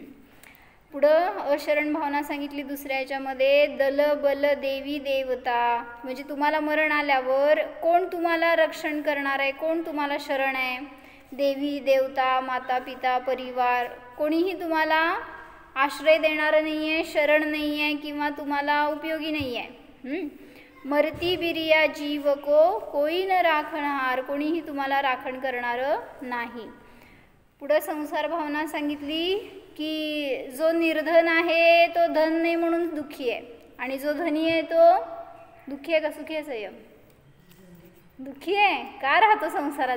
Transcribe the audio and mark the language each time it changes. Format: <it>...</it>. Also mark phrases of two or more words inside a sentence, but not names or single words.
<mr>पुढं अशरण भावना सांगितली दुसऱ्या याच्यामध्ये, दल बल देवी देवता. म्हणजे तुम्हाला मरण आल्यावर कोण तुम्हाला रक्षण करणार आहे, कोण तुम्हाला शरण आहे, देवी देवता माता पिता परिवार कोणीही तुम्हाला आश्रय देणारं नाही आहे, शरण नाही आहे किंवा तुम्हाला उपयोगी नाही आहे.</mr> <hi>मरती बिरिया जीव को कोई न राखणहार,</hi> <mr>कोणीही तुम्हाला राखण करणारं नाही. पुढं संसार भावना सांगितली की जो निर्धन आहे तो धन नाही म्हणून दुःखी आहे, आणि जो धनी आहे तो दुःखी आहे का सुखी आहे? संयम दुःखी आहे. का राहतो संसारात?</mr>